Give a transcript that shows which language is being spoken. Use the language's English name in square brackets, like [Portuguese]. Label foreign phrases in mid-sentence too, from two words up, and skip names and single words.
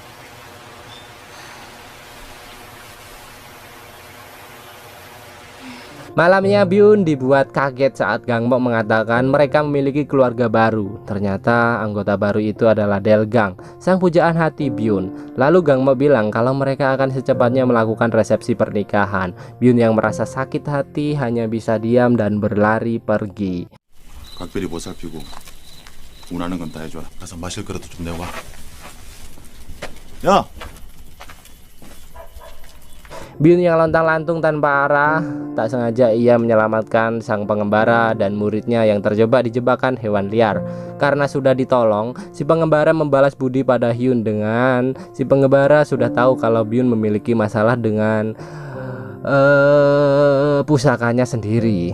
[Indonesian] Malamnya Byun dibuat kaget saat Gangmo mengatakan mereka memiliki keluarga baru. Ternyata anggota baru itu adalah Delgang, sang pujaan hati Byun. Lalu Gangmo bilang kalau mereka akan secepatnya melakukan resepsi pernikahan. Byun yang merasa sakit hati hanya bisa diam dan berlari pergi. [Korean] 각별히 보살피고 원하는 건 다 해줘라. 가서 마실 거라도 좀 내와. 야! [Indonesian] Byun yang lontang-lantung tanpa arah, tak sengaja ia menyelamatkan sang pengembara dan muridnya yang terjebak di jebakan hewan liar. Karena sudah ditolong, si pengembara membalas budi pada Hyun dengan si pengembara sudah tahu kalau Byun memiliki masalah dengan pusakanya sendiri.